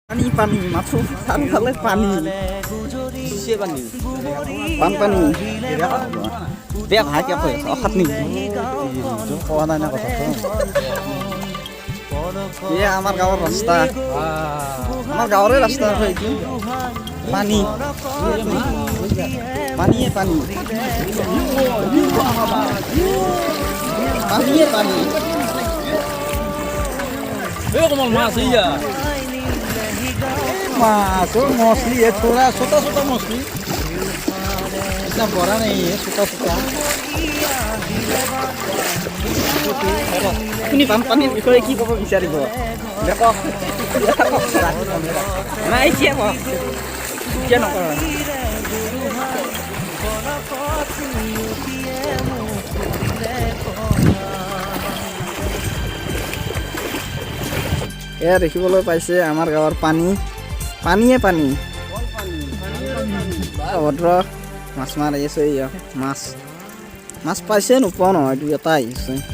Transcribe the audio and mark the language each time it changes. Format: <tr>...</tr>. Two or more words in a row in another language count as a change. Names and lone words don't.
<as>পানী পানী মাথো চাৰিওফালে পানী বানপানী বেয়া ভাই কিয় কৈ আছ অসাত নেকি কোৱা নাই না কথাটো এয়া আমাৰ গাঁৱৰ ৰাস্তা আমাৰ গাঁৱৰে ৰাস্তা এইটো পানী পানীয়ে পানী পানীয়ে পানী</as> <hi>मास ही है मास और मछली है थोड़ा छोटा छोटा मछली इतना बड़ा नहीं है छोटा छोटा</hi> <as>আপুনি বানপানীৰ বিষয়ে কি ক'ব বিচাৰিব নাই এতিয়া কওক এতিয়া নকওঁ এয়া দেখিবলৈ পাইছে আমাৰ গাঁৱৰ পানী পানীয়ে পানী ভদ্ৰ মাছ মাৰি আছে মাছ মাছ পাইছে নোপোৱা নহয় দুই এটা আহিছে</as>